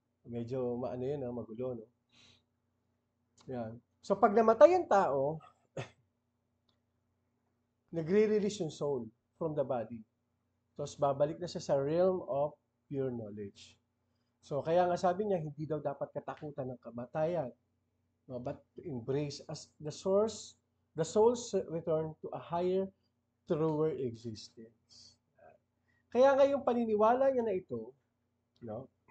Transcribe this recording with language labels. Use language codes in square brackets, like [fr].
[tl] Medyo maano yun, magulo, no? Yan. So pag namatay ang tao, nagre-release yung soul [en] from the body. [tl] Tapos babalik na siya sa [en] realm of pure knowledge. [tl] So kaya nga sabi niya, hindi daw dapat katakutan ng kamatayan, no? [en] But to embrace as the soul's return to a higher, truer existence. [tl] Kaya nga yung paniniwala niya na ito, no?